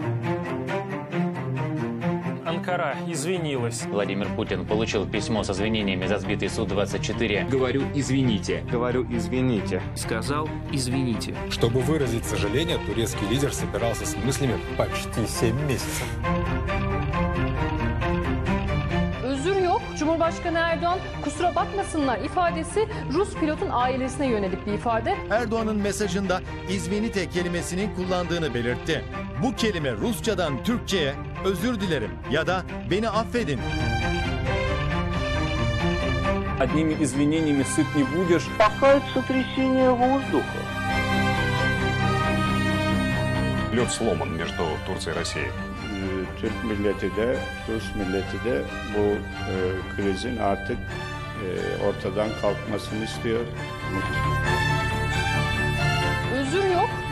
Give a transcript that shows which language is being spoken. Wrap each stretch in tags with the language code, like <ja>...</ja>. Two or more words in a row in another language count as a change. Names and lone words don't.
<ru>Анкара извинилась. Владимир Путин получил письмо с извинениями за сбитый Су-24. Говорю, извините. Говорю, извините. Сказал, извините. Чтобы выразить сожаление, турецкий лидер собирался с мыслями почти 7 месяцев.</ru> <tr>Özür yok. Cumhurbaşkanı Erdoğan kusura bakmasınlar ifadesi Rus pilotun ailesine yönelik bir ifade. Erdoğan'ın mesajında izvinite kelimesini kullandığını belirtti. Bu kelime Rusçadan Türkçe'ye özür dilerim ya da beni affedin.</tr> <ru>Одними извинениями сыт не будешь. Пахает сотрясение воздуха. Лед сломан между Турцией и Россией.</ru> <tr>Türk milleti de, Rus milleti de bu krizin artık ortadan kalkmasını istiyor. Özür yok.</tr>